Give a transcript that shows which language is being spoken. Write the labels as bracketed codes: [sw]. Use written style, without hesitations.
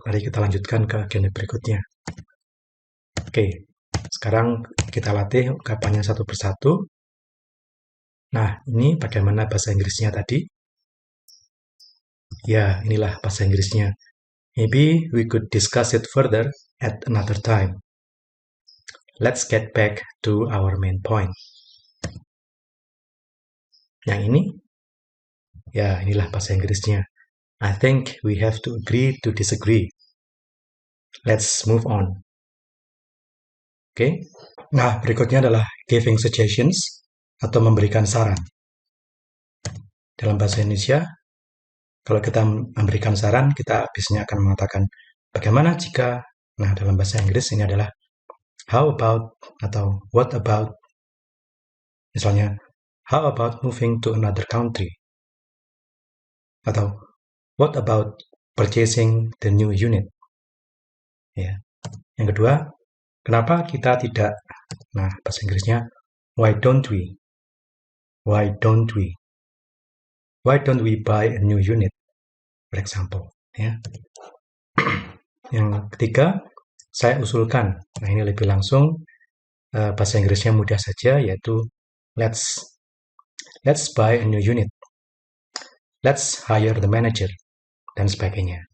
[id] Mari kita lanjutkan ke agenda berikutnya. Oke, sekarang kita latih ungkapannya satu persatu. Nah, ini bagaimana bahasa Inggrisnya tadi? Ya, inilah bahasa Inggrisnya. [en] Maybe we could discuss it further at another time. Let's get back to our main point. [id] Yang ini, ya inilah bahasa Inggrisnya. [en] I think we have to agree to disagree. Let's move on. Oke. [id] Nah, berikutnya adalah [en] giving suggestions [id] atau memberikan saran. Dalam bahasa Indonesia, kalau kita memberikan saran, kita biasanya akan mengatakan bagaimana jika, nah dalam bahasa Inggris ini adalah [en] how about [id] atau [en] what about. [id] Misalnya, [en] how about moving to another country? [id] Atau [en] what about purchasing the new unit? [id] Ya. Yang kedua, kenapa kita tidak? Nah, bahasa Inggrisnya, [en] why don't we? Why don't we? Why don't we buy a new unit? For example. [id] Ya. Yang ketiga, saya usulkan. Nah, ini lebih langsung, bahasa Inggrisnya mudah saja, yaitu [en] let's buy a new unit, let's hire the manager, [id] dan sebagainya.